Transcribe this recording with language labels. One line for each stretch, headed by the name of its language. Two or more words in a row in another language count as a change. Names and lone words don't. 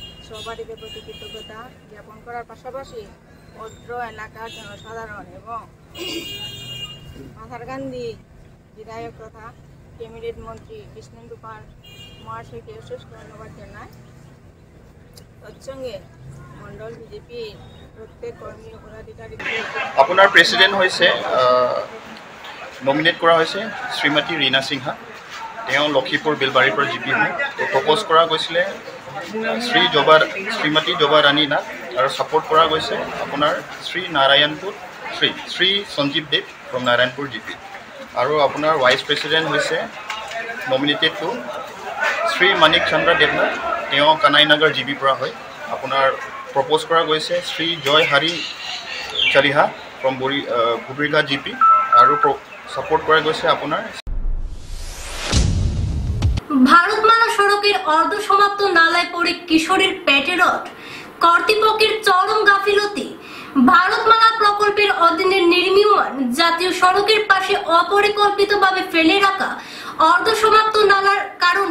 Bangla: সহপাঠীদের প্রতি কৃতজ্ঞতা জ্ঞাপন করার পাশাপাশি অত্র এলাকার জনসাধারণ এবং মাথারকান্দি বিধায়ক তথা ক্যাবিনেট মন্ত্রী কৃষ্ণেন্দু পাল মহাশয়কে অশেষ ধন্যবাদ জানায়। তৎসঙ্গে মণ্ডল বিজেপির প্রত্যেক কর্মী পদাধিকারী
Assamese: আপোনাৰ প্ৰেচিডেণ্ট হৈছে নমিনেট কৰা হৈছে শ্ৰীমতী ৰীনা সিংহা। তেওঁ লক্ষীপুৰ বেলবাৰীৰ পৰা জিপি হয়। প্ৰপ'জ কৰা গৈছিলে শ্ৰীমতী জবা ৰাণী নাথ আৰু ছাপোৰ্ট কৰা গৈছে আপোনাৰ শ্ৰী সঞ্জীৱ দেৱ
English: from Narayanpur GP.
Assamese: আৰু আপোনাৰ
English: vice president
Assamese: হৈছে
English: nominated to
Assamese: শ্ৰী মানিক চন্দ্ৰ দেৱনাথ, তেওঁ কানাইনগৰ জিপিৰ পৰা হয়। আপোনাৰ প্ৰপ'জ কৰা গৈছে শ্ৰী জয় হাৰি চালিহা
English: from Bubarighat GP
Assamese: আৰু
Bangla: সাপোর্ট করা গেছে আপনার ভারতমালা সড়কের অর্ধ সমাপ্ত নালায় পড়ে কিশোরের পেটে রড, কর্তৃপক্ষের চরম গাফিলতি। ভারতমালা প্রকল্পের অধীনে নির্মীয়মান জাতীয় সড়কের পাশে অপরিকল্পিতভাবে ফেলে রাখা অর্ধ সমাপ্ত নালার কারণে